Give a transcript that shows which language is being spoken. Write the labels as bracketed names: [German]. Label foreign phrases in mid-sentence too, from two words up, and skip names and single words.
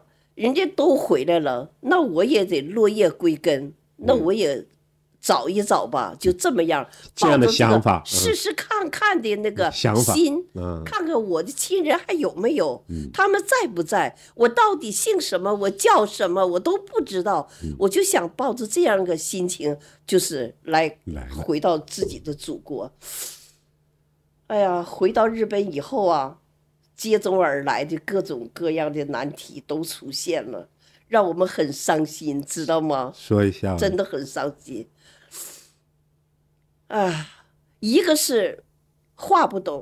[Chinese] 人家都回來了，那我也得落葉歸根，那我也找一找吧，就這麼樣。這樣的想法，試試看看的那個心，看看我的親人還有沒有，他們在不在，我到底姓什麼，我叫什麼，我都不知道。我就想抱着這樣一個心情，就是來回到自己的祖國。哎呀，回到日本以後啊。接踵而來的各種各樣的難題都出現了，讓我們很傷心，知道嗎？說一下，真的很傷心。一個是話不懂，